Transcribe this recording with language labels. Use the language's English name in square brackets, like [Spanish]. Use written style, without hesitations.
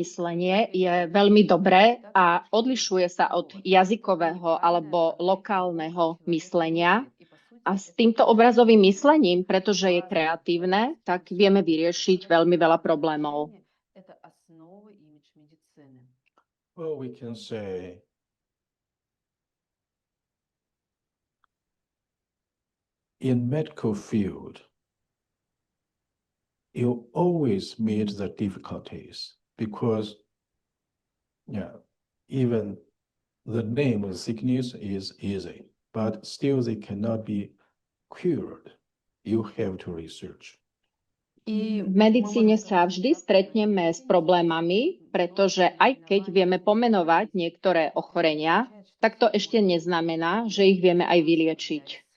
[Slovak] myslenie je veľmi dobré a odlišuje sa od jazykového alebo lokálneho myslenia. A s týmto obrazovým myslením, pretože je kreatívne, tak vieme vyriešiť veľmi veľa problémov. [Russian] Это основа имидж-медицины. [English] Well, we can say in medical field, you always meet the difficulties because, even the name of sickness is easy, but still they cannot be cured. You have to research. [Slovak] V medicíne sa vždy stretneme s problémami, pretože aj keď vieme pomenovať niektoré ochorenia, tak to ešte neznamená, že ich vieme aj vyliečiť.